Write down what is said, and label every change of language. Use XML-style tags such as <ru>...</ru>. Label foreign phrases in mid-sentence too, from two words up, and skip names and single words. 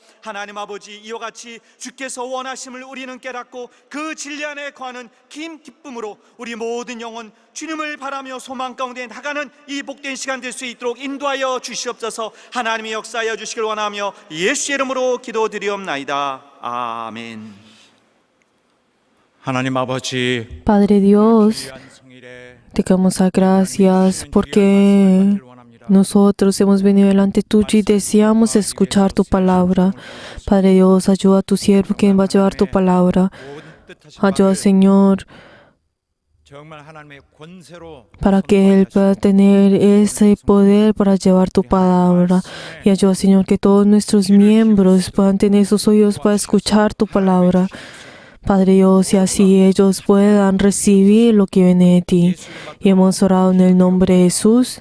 <ko>하나님 아버지 이와 같이 주께서 원하심을 우리는 깨닫고 그 진리 안에 거하는 긴 기쁨으로 우리 모든 영혼 주님을 바라며 소망 가운데 나가는 이 복된 시간 될 수 있도록 인도하여 주시옵소서. 하나님의 역사하여 주시길 원하며 예수의 이름으로 기도드리옵나이다. 아멘. 하나님 아버지,</ko> <es>Padre Dios,</es> <ko>귀한 성일에</ko> <es>te damos las gracias porque nosotros hemos venido delante tuyo y deseamos escuchar tu palabra. Padre Dios, ayuda a tu siervo que va a llevar tu palabra. Ayuda, Señor,</es> <ko>정말 하나님의 권세로</ko> <es>para que Él pueda tener ese poder para llevar tu palabra. Y ayuda, Señor, que todos nuestros miembros puedan tener sus oídos para escuchar tu palabra. Padre Dios, y así ellos puedan recibir lo que viene de ti. Y hemos orado en el nombre de Jesús.</es>